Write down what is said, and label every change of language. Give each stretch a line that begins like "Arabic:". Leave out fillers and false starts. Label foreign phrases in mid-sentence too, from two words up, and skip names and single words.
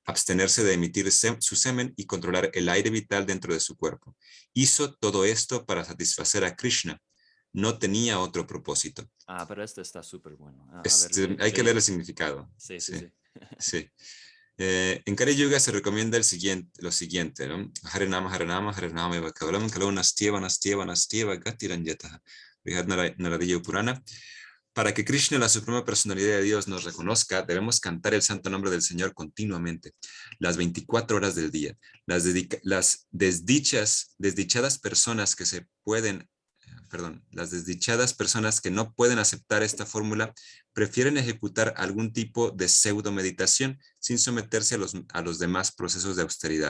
Spanish: abstenerse de emitir su semen y controlar el aire vital dentro de su cuerpo. Hizo todo esto para satisfacer a Krishna. No tenía otro propósito. Pero este está súper bueno. A ver, Hay que leer el significado. Sí. Sí. En Kali Yuga se recomienda lo siguiente, ¿no?
Sanskrit: Hare Nama, Hare Nama, Hare Nama, Eva Kavalam, Kalon Nastyeva, Nastyeva, Nastyeva, Gatiranjata, Brihad Naradiya Purana.
Spanish: Para que Krishna, la suprema personalidad de Dios, nos reconozca, debemos cantar el santo nombre del Señor continuamente, las 24 horas del día. Las desdichadas personas que no pueden aceptar esta fórmula prefieren ejecutar algún tipo de pseudo meditación sin someterse a los demás procesos de austeridad.